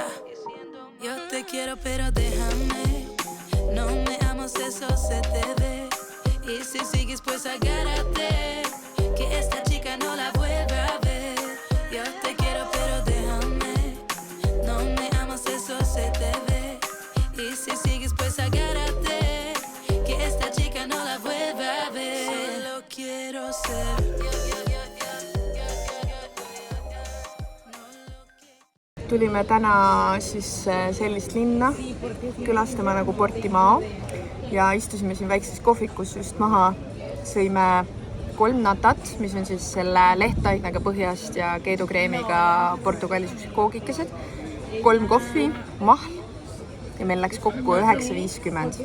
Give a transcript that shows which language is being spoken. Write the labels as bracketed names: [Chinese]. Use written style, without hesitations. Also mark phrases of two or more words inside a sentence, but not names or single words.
[Spanish] Yo te quiero pero déjame, no me amas, eso se te ve, y si sigues pues agárrate, que esta chica no la vuelva a ver. Yo te quiero pero déjame, no me amas, eso se te ve, y si sigues pues agárrate, que esta chica no la vuelva a ver. Solo quiero ser. [Estonian] Tulime täna siis sellist linna külastama nagu Portimao ja istusime siin väikses kohvikus just maha. Sõime 3 natat, mis on siis selle lehtainega põhjast ja keedukreemiga Portugalis koogikesed, 3 kohvi, mahl ja meil läks kokku 9.50.